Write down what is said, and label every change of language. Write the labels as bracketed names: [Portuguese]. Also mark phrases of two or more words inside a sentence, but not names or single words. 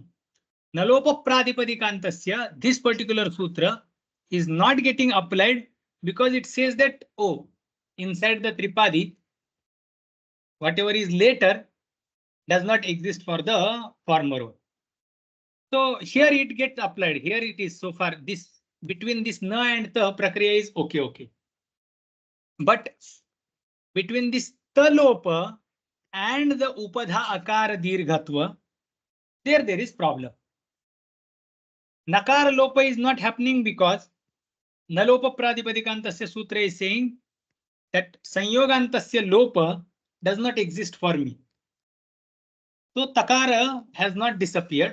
[English] Nalopa Pradipadikantasya, this particular sutra is not getting applied, because it says that, oh, inside the Tripadi, whatever is later does not exist for the former one. So here it gets applied. Here it is so far. This between this na and the prakriya is okay. But between this talopa and the upadha akara dirghatva, there is problem. Nakara lopa is not happening because Nalopa Pradipadikantasya Sutra is saying that Sanyogantasya Lopa does not exist for me. So Takara has not disappeared.